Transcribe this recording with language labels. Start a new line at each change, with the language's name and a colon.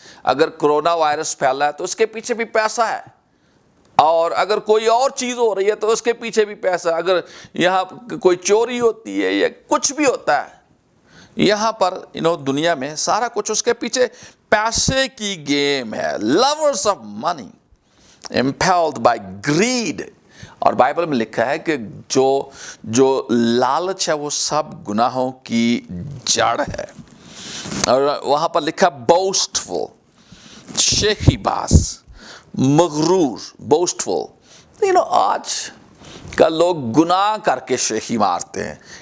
Urdu: اگر corona virus پھیلا ہے تو اس کے پیچھے بھی پیسہ ہے، اور اگر کوئی اور چیز ہو رہی ہے تو اس کے پیچھے بھی پیسہ، اگر یہاں کوئی چوری ہوتی ہے یا کچھ بھی ہوتا ہے یہاں پر دنیا میں، سارا کچھ اس کے پیچھے پیسے کی گیم ہے.
English: lovers of money impelled by greed.
Urdu: اور بائبل میں لکھا ہے کہ جو لالچ ہے وہ سب گناہوں کی جڑ ہے. اور وہاں پر لکھا boastful، شیخی باز، مغرور، boastful. آج کا لوگ گناہ کر کے شیخی مارتے ہیں.